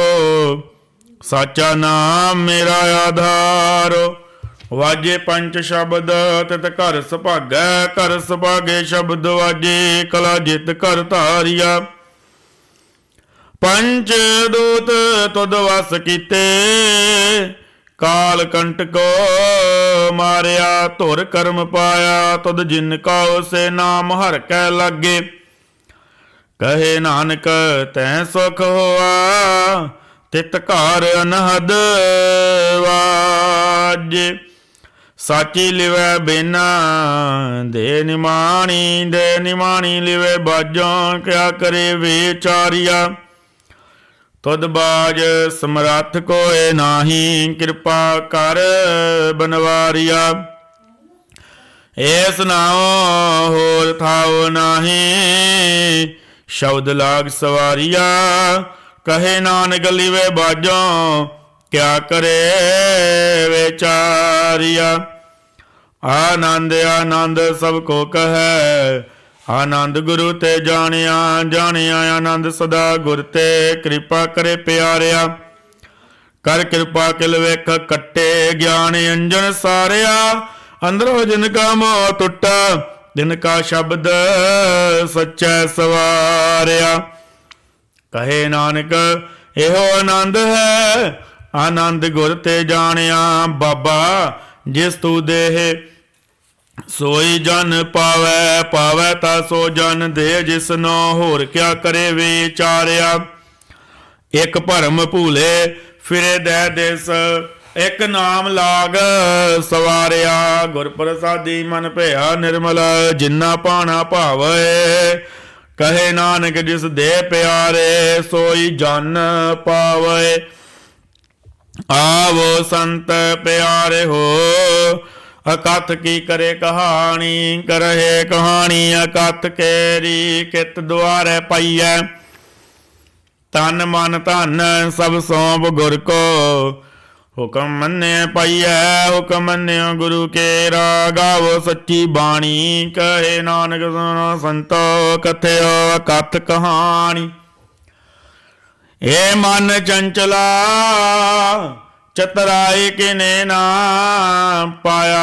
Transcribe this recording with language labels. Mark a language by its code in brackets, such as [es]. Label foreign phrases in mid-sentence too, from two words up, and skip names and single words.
[pa] ਸਾਚਾ ਨਾਮ ਮੇਰਾ ਆਧਾਰੋ, ਵਾਜੇ ਪੰਚ ਸਬਦ ਤਿਤ ਘਰ ਸੁਭਾਗੈ। ਘਰ ਸੁਭਾਗੇ ਸਬਦ ਵਾਜੇ, ਕਲਾ ਜਿਤ ਕਰ ਧਾਰਿਆ। ਪੰਚ ਦੂਤ ਤੁਧ ਵਸ ਕੀਤੇ, ਕਾਲ ਕੰਟਕੋ ਮਾਰਿਆ। ਧੁਰ ਕਰਮ ਪਾਇਆ ਤੁਧ ਜਿਨ ਕਾ, ਸੇ ਨਾਮ ਹਰ ਕੈ ਲਾਗੇ। ਕਹੇ ਨਾਨਕ ਤੈਂ ਸੁਖ ਹੋਆ, ਤਿਤ ਘਰ ਅਨਹਦ ਵਾਜੇ। ਸਾਚੀ ਲਿਵੈ ਬੇਨਾ ਦੇ ਨਿਮਾਣੀ, ਦੇ ਨਿਮਾਣੀ ਲਿਵੈ ਬਾਜੋਂ। ਕਿਆ ਕਰੇ ਵਿਚਾਰਿਆ, ਤੁਧ ਬਾਝ ਸਮਰਥ ਕੋਇ ਨਾਹੀ। ਕਿਰਪਾ ਕਰ ਬਨਵਾਰਿਆ, ਐਸ ਨਾਓ ਹੋਰ ਥਾਓ ਨਾਹੀ। ਸਬਦ ਲਾਗ ਸਵਾਰਿਆ, ਕਹੇ ਨਾਨਕ ਲਿਵੈ ਬਾਜੋਂ। ਕਿਆ ਕਰੇ ਵਿਚਾਰਿਆ, ਅਨੰਦ ਅਨੰਦ ਸਭਕੋ ਕਹੇ। ਅਨੰਦ ਗੁਰੂ ਤੇ ਜਾਣਿਆ, ਜਾਣਿਆ ਅਨੰਦ ਸਦਾ ਗੁਰ ਤੇ। ਕਿਰਪਾ ਕਰੇ ਪਿਆਰਿਆ, ਕਰ ਕਿਰਪਾ ਕਿਲ ਵੇਖ ਕੱਟੇ। ਗਿਆਨ ਅੰਜਨ ਸਾਰਿਆ, ਅੰਦਰੋਂ ਜਿਨਕਾ ਮੋਹ ਟੁਟਾ। ਜਿਨਕਾ ਸਬਦ ਸੱਚਾ ਸਵਾਰਿਆ। ਕਹੇ ਨਾਨਕ ਏਹੋ ਅਨੰਦ ਹੈ, ਅਨੰਦ ਗੁਰ ਤੇ ਜਾਣਿਆ। ਬਾਬਾ ਜਿਸ ਤੂ ਦੇਹ, ਸੋਈ ਜਨ ਪਾਵੈ। ਪਾਵੈ ਤਾ ਸੋ ਜਨ ਦੇ, ਜਿਸ ਨੋ ਹੋਰ ਕਿਆ ਕਰੇ ਵਿਚਾਰਿਆ। ਏਕ ਭਰਮ ਭੂਲੇ ਫਿਰੇ ਦੇ ਦਿਸ, ਏਕ ਨਾਮ ਲਾਗ ਸਵਾਰਿਆ। ਗੁਰ ਪ੍ਰਸਾਦੀ ਮਨ ਭਇਆ ਨਿਰਮਲ, ਜਿੰਨਾ ਪਾਣਾ ਭਾਵੇ। ਕਹੇ ਨਾਨਕ ਜਿਸ ਦੇ ਪਿਆਰੇ, ਸੋਈ ਜਨ ਪਾਵੇ। ਆਵੋ ਸੰਤ ਪਿਆਰੇ ਹੋ, ਅਕਥ ਕੀ ਕਰੇ ਕਹਾਣੀ। ਕਰਹੇ ਕਹਾਣੀ ਅਕਥ ਕੇਰੀ, ਕਿਤ ਦੁਆਰੇ ਪਾਈਐ। ਤਨ ਮਨ ਧਨ ਸਭ ਸੌਂਪ ਗੁਰ ਕੋ, ਹੁਕਮ ਮੰਨੇ ਪਾਈਐ। ਹੁਕਮ ਮੰਨੇ ਗੁਰੂ ਕੇਰਾ, ਗਾਵੋ ਸੱਚੀ ਬਾਣੀ। ਕਹੇ ਨਾਨਕ ਸੁਣੋ ਸੰਤੋ, ਕਥਿਓ ਅਕਥ ਕਹਾਣੀ। ਏ ਮਨ ਚੰਚਲਾ ਚਤੁਰਾਈ ਕਿਨੈ ਨਾ ਪਾਇਆ।